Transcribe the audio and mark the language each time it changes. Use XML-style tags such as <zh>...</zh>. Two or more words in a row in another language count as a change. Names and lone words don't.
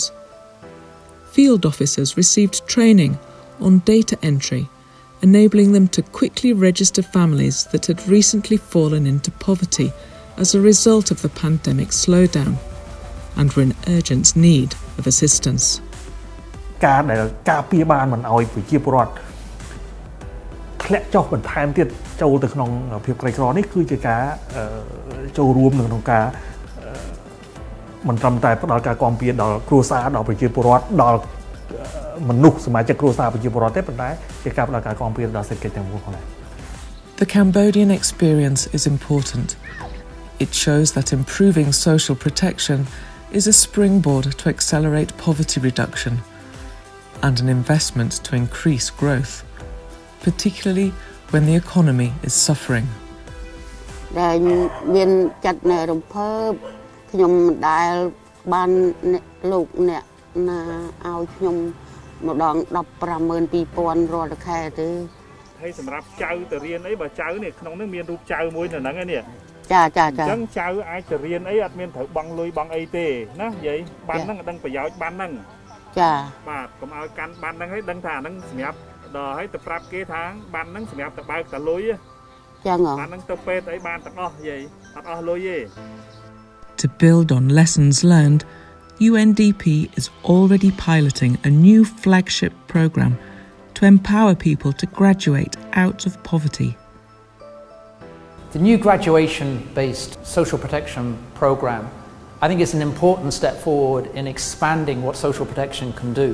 <en>Field officers received training on data entry, enabling them to quickly register families that had recently fallen into poverty as a result of the pandemic slowdown and were in urgent need of assistance.</en> <km>ការដែលការពារបានមិនឲ្យប្រជាពលរដ្ឋធ្លាក់ចុះបន្ថែមទៀតចូលទៅក្នុងភាពក្រីក្រនេះគឺជាការចូលរួមក្នុងការមិនត្រឹមតែផ្ដល់ការគាំពារដល់គ្រួសារដល់ប្រជាពលរដ្ឋដល់មនុស្សសមាជិកគ្រួសារប្រជាពលរដ្ឋទេប៉ុន្តែជាការផ្ដល់ការគាំពារដល់សេដ្ឋកិច្ចទាំងមូលផងដែរ</km> <en>The Cambodian experience is important. It shows that improving social protection is a springboard to accelerate poverty reduction and an investment to increase growth, particularly when the economy is suffering.</en> <km>ដែលមានចាត់នៅរំភើបខ្ញុំមិនដែលបានលោកអ្នកណាឲ្យខ្ញុំម្ដង 152,000 រាល់ខែទេ ហើយសម្រាប់ចៅទៅរៀនអីបើចៅនេះក្នុងនេះមានរូបចៅមួយនៅហ្នឹងឯនេះ ចា អញ្ចឹងចៅអាចទៅរៀនអីអត់មានត្រូវបង់លុយបង់អីទេណានិយាយបានហ្នឹងដឹងប្រយោជន៍បានហ្នឹងចាបាទកុំឲ្យកាន់បានហ្នឹងឲ្យដឹងថាហ្នឹងសម្រាប់ដល់ឲ្យទៅប្រាប់គេថាបានហ្នឹងសម្រាប់ទៅបើកតលុយចាបានហ្នឹងទៅពេទ្យអីបានទាំងអស់និយាយអត់អស់លុយទេ</km> <en>To build on lessons learned, UNDP is already piloting a new flagship program to empower people to graduate out of poverty. The new graduation-based social protection program, I think, is an important step forward in expanding what social protection can do.</en>